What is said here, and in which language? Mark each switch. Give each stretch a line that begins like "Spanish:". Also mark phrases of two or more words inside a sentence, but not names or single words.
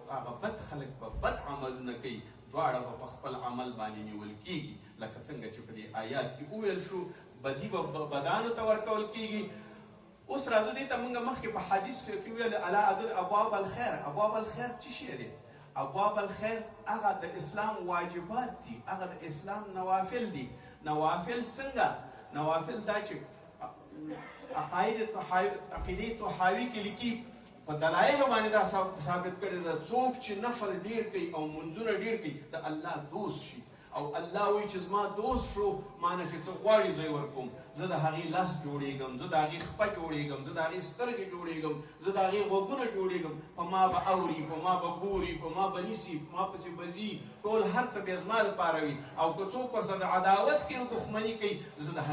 Pashto: هغه بد خلق به بد عملونه کوي دواړه به په خپل عمل باندې نیول کیږي لکه څنګه چې په دې آیات کې وویل شو بدي به بدانو ته ورکول کیږي اوس راځو دې ته موږ مخکې په حدیث کې ویل
Arabic: الا اذر ابواب الخير ابواب الخير
Pashto: څه شی دی
Arabic: ابواب الخير
Pashto: هغه د اسلام واجبات دي هغه د اسلام نوافل دي نوافل څنګه نوافل دا چې عقیده طحاوي کې لیکي په دلایلو باندې دا ثابت کړی ده څوک چې نفل ډیر کوي او منځونه ډیر کوي د الله دوست شي او الله وایي چې زما دوست شو مانه چې څه غواړي زه یې ورکوم زه د هغې لاس جوړېږم زه د هغې خپه جوړېږم زه د هغې سترګې جوړېږم زه د هغې غوږونه جوړېږم په ما به اوري په ما به ګوري په ما به نیسي په ما پسې به ځي ټول هر څه بیا زما لپاره وي او که څوک ورسره عداوت کوي او دښمني کوي زه د